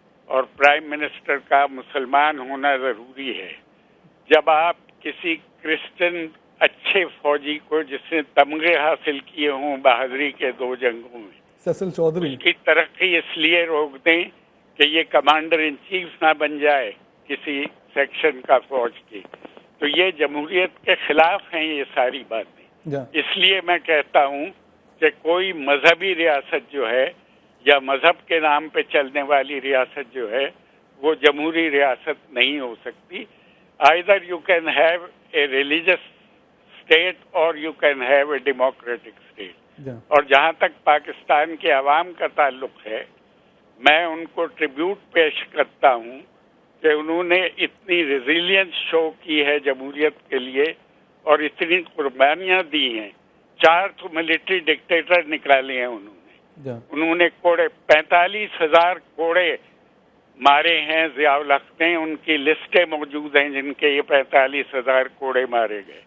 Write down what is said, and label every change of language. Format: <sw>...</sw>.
<ur>اور prime minister کا مسلمان ہونا ضروری ہے، جب آپ کسی کرسچن اچھے فوجی کو جس نے تمغے حاصل کیے ہوں بہادری کے 2 جنگوں میں، سیسل چودھری، اس کی ترقی اس لیے روک دیں کہ یہ کمانڈر ان چیف نہ بن جائے کسی سیکشن کا فوج کی، تو یہ جمہوریت کے خلاف ہیں یہ ساری باتیں. اس لیے میں کہتا ہوں کہ کوئی مذہبی ریاست جو ہے یا مذہب کے نام پہ چلنے والی ریاست جو ہے وہ جمہوری ریاست نہیں ہو سکتی.</ur> <en>Either you can have a religious state or you can have a democratic state.</en> <ur>اور جہاں تک پاکستان کے عوام کا تعلق ہے، میں ان کو ٹریبیوٹ پیش کرتا ہوں کہ انہوں نے اتنی ریزیلینس شو کی ہے جمہوریت کے لیے اور اتنی قربانیاں دی ہیں. 4 تو ملٹری ڈکٹیٹر نکالے ہیں انہوں نے کوڑے 45,000 کوڑے مارے ہیں ضیاء الحق نے، ان کی لسٹیں موجود ہیں جن کے یہ 45,000 کوڑے مارے گئے.</ur>